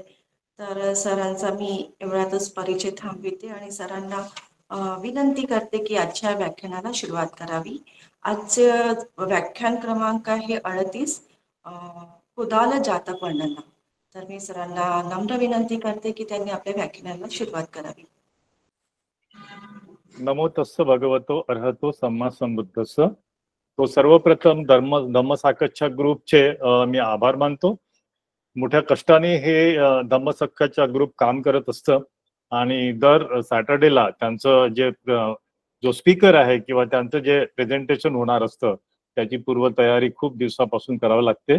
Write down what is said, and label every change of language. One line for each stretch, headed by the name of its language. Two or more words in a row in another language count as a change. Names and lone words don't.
Marathi: तर सरांचा मी एवढ्यातच परिचय थांबविते आणि सरांना विनंती करते की आजच्या व्याख्यानाला सुरुवात करावी. आजचे व्याख्यान क्रमांक आहे 38 कुदाल जातक वर्णना. तर मी सरांना नम्र विनंती करते की त्यांनी आपल्या व्याख्यानाला सुरुवात करावी.
Pali: नमो तस्स भगवतो अरहतो सम्मा संबुद्धस्स.
Marathi: तो सर्वप्रथम धम्मसाकच्या ग्रुपचे मी आभार मानतो. मोठ्या कष्टाने हे धम्मसक्काच्या ग्रुप काम करत असतं आणि दर सॅटर्डेला त्यांचं जो स्पीकर आहे किंवा त्यांचं जे प्रेझेंटेशन होणार असतं त्याची पूर्वतयारी खूप दिवसापासून करावी लागते.